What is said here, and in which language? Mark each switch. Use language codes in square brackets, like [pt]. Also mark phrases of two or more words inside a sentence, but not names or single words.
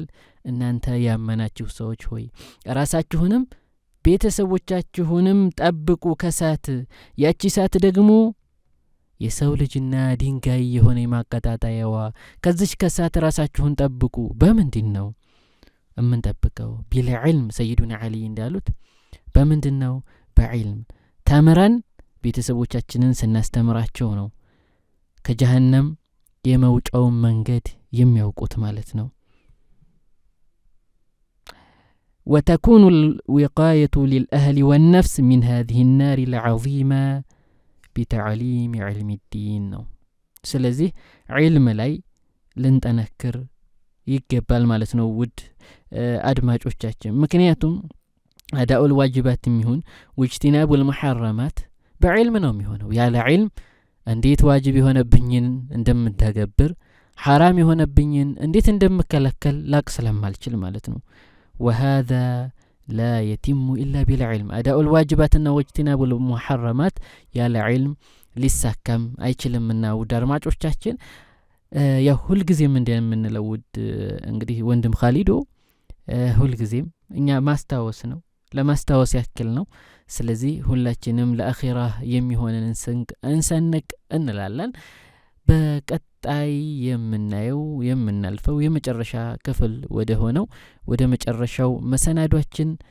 [am] እናንተ ያመናችሁ ሰዎች ሆይ ራሳችሁንም ቤተሰቦቻችሁንም ጠብቁ ከሳት። ያቺ ሳት ደግሞ የሰው ልጅና ድንጋይ የሆነ ማቀጣጣያዋ። ከዚች ከሳት ራሳችሁን ጠብቁ። በምንድን ነው እምንጠብቀው? ቢልዕልም ሰይዱና ዓሊ እንዳሉት በምንድን ነው? በዕልም ተምረን ቤተሰቦቻችንን ስናስተምራቸው ነው ከጀሃነም የመውጫውን መንገድ የሚያውቁት ማለት ነው። [ar] وتكون الوقاية للأهل والنفس من هذه النار العظيمة بتعليم علم الدين [am] ነው። ስለዚህ ዒልም ላይ ልንጠነክር ይገባል ማለት ነው ውድ አድማጮቻችን። ምክንያቱም [ar] أداء الواجبات [am] የሚሆን [ar] واجتناب المحرمات [am] በዕልም ነው የሚሆነው። ያለ ዒልም እንዴት ዋጅብ የሆነብኝን እንደምተገብር ሐራም የሆነብኝን እንዴት እንደምከለከል ላቅ ስለማልችል ማለት ነው። [ar] وهذا لا يتم إلا بالعلم. أداء الواجبات واجتناب المحرمات يا العلم [am] ሊሳካም አይችልምና ውድ አድማጮቻችን ያ ሁል ጊዜም እንደምንለውድ እንግዲህ ወንድም ኻሊዶ ሁል ጊዜም እኛ ማስታወስ ነው ለማስታወስ ያክል ነው። ስለዚህ ሁላችንም ለአኺራ የሚሆነን እንሰንቅ እንላለን። በቀጣይ የምናየው የምናልፈው የመጨረሻ ክፍል ወደ ሆነው ወደ መጨረሻው መሰናዷችን